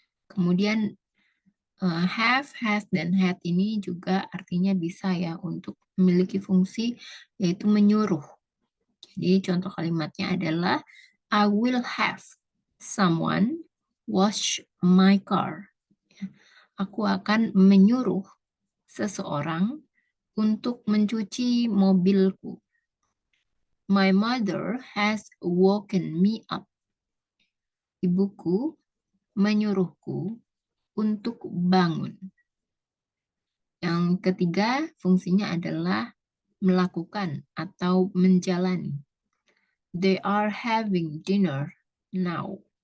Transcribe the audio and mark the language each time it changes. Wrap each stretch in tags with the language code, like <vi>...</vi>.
<id>Kemudian have, has, dan had ini juga artinya bisa ya untuk memiliki fungsi yaitu menyuruh. Jadi contoh kalimatnya adalah</id> <en>I will have someone wash my car.</en> <id>Aku akan menyuruh seseorang untuk mencuci mobilku.</id> <en>My mother has woken me up.</en> <id>Ibuku menyuruhku untuk bangun. Yang ketiga, fungsinya adalah melakukan atau menjalani.</id> <en>They are having dinner now.</en>